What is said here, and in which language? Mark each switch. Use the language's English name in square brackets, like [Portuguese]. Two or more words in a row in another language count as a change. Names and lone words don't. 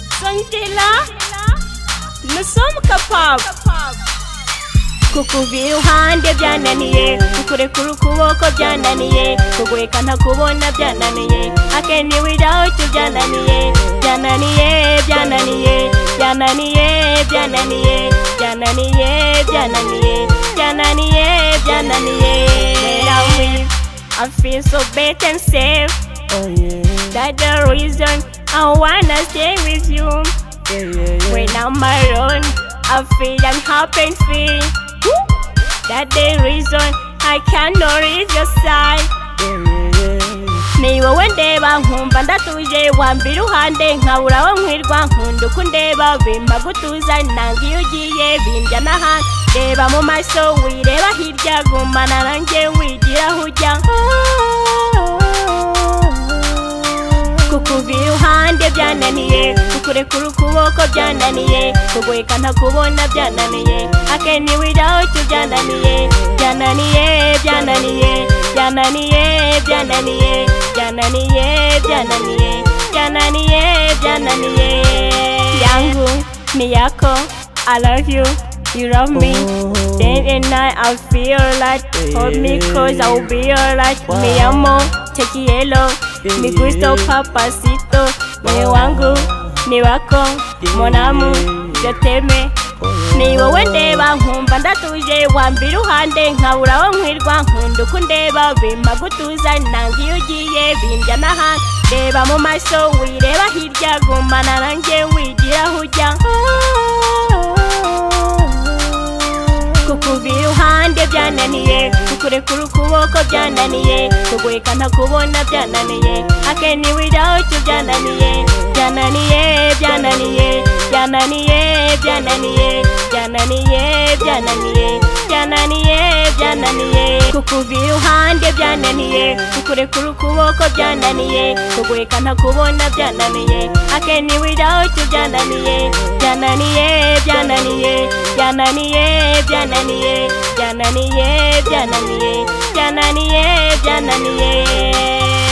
[French] Angela, nous sommes capables. [Kinyarwanda] Kukuva iruhande byananiye, kukurekura ukuboko byananiye, kuguheka ntakubona byananiye, [English] I can't live without you [Kinyarwanda] byananiye, byananiye, byananiye, byananiye, byananiye, byananiye, byananiye, byananiye, byananiye. [English] When I'm with, I feel so better and safe. That's the reason I wanna stay with you. When I'm alone, I feel I'm happy and free. That's the reason I cannot leave your side. [Kinyarwanda] Ni wowe ndeba nkumva ndatuje, wambira iruhande nkabura aho nkwirwa, nkunda uko undeba bimpa gutuza, nanga iyo ugiye bindya n'ahandi. Reba mu maso wireba hirya, gumana nanjye wigira aho ujya. Kukuva iruhande byananiye, kukurekura ukuboko byananiye, kuguheka ntakubona byananiye, [English] I can't live without you [Kinyarwanda] byananiye, byananiye, byananiye, byananiye, byananiye, byananiye, byananiye, byananiye, byananiye. [Swahili] Yangu ni yako, [English] I love you, you love me. Day and night I feel like, hold me close, I will be alright. [Spanish] Mi amo, te quiero, mi gusto papacito. [Swahili] Ni wangu, ni wako, [French] mon amour, je t'aime. [Kinyarwanda] Ni wowe ndeba nkumva ndatuje, wambira iruhande nkabura aho nkwirwa, nkunda uko undeba bimpa gutuza, nanga iyo ugiye bindya n'ahandi. Reba mu maso wireba hirya, gumana nanjye wigira aho ujya. Kukuva iruhande byananiye, kukurekura ukuboko byananiye, kuguheka ntakubona byananiye, [English] I can't live without you [Kinyarwanda] byananiye, byananiye, byananiye, byananiye, byananiye, byananiye, byananiye, byananiye, byananiye. Kukuva iruhande byananiye, kukurekura ukuboko byananiye, kuguheka ntakubona byananiye, [English] I can't live without you [Kinyarwanda] byananiye, byananiye, byananiye, byananiye, byananiye, byananiye, byananiye, byananiye, byananiye.